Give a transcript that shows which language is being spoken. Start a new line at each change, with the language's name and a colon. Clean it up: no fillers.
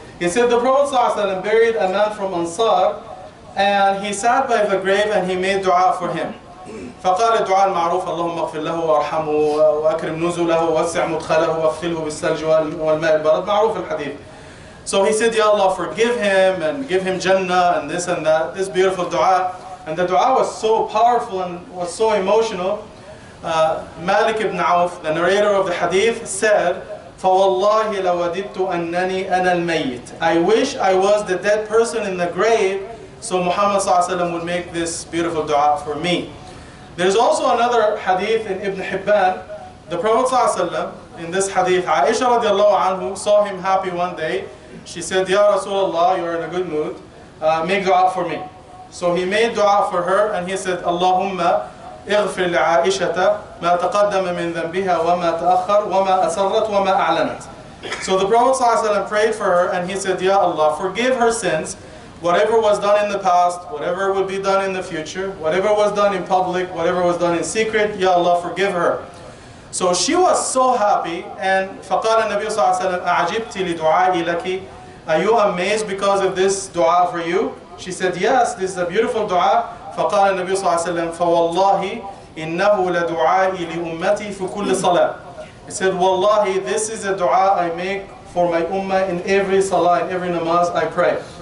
English: He said the Prophet sallallahu alayhi wa sallam buried a man from Ansar, and he sat by the grave and he made dua for him.
Arabic: فقال الدعاء المعروف اللهم اغفر له وارحمه واكرم نزله ووسع مدخله واغسله بالثلج والماء البارد معروف الحديث.
English: So he said, Ya Allah, forgive him and give him Jannah and this and that, this beautiful dua. And the dua was so powerful and was so emotional. Malik ibn Auf, the narrator of the hadith, said,
Arabic: فَوَاللَّهِ لَوَدِدْتُ أَنَّنِي أَنَا الْمَيِّتِ.
English: I wish I was the dead person in the grave, so Muhammad sallallahu alaihi wasallam would make this beautiful dua for me. There's also another hadith in Ibn Hibban. The Prophet ﷺ, in this hadith, Aisha radiallahu anhu saw him happy one day. She said, Ya Rasulullah, you're in a good mood. Make dua for me. So he made dua for her and he said,
Arabic: Allahumma اغفر لعائشة ما تقدم من ذنبها وما تأخر وما أسرت وما أعلنت.
English: So the Prophet ﷺ prayed for her and he said, Ya Allah, forgive her sins. Whatever was done in the past, whatever will be done in the future, whatever was done in public, whatever was done in secret, Ya Allah, forgive her. So she was so happy, and
Arabic: فَقَالَ النَّبِيُّ صَلَّى اللَّهُ عَلَيْهِ وسلم أَعْجِبْتِ لِدُعَائِي لَكِ.
English: Are you amazed because of this dua for you? She said, yes, this is a beautiful dua.
Arabic: فَقَالَ النَّبِيُّ صَلَّى اللَّهُ عَلَيْهِ وسلم فَوَاللَّهِ إِنَّهُ لَدُعَائِي لِأُمَّتِي فِي كُلِّ صَلَاةٍ.
English: He said, Wallahi, this is a dua I make for my ummah in every salah, in every namaz I pray.